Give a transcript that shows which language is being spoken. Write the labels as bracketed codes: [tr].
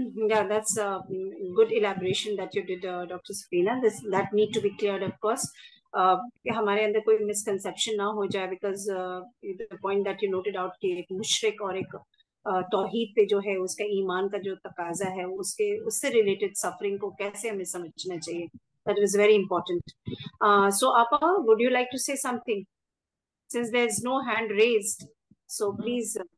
[en] Yeah, that's a good elaboration that you did, Dr. Safina. That need to be cleared, of course. [ur] کہ ہمارے اندر کوئی misconception نہ ہو جائے, [en] because the point that you noted out [ur] کہ ایک مشرک اور ایک توحید پہ جو ہے اس کا ایمان کا جو تقاضا ہے اس سے ریلیٹڈ سفرنگ کو کیسے ہمیں سمجھنا چاہیے. [en] That was very important. So Apa, would you like to say something? Since there is no hand raised, so please.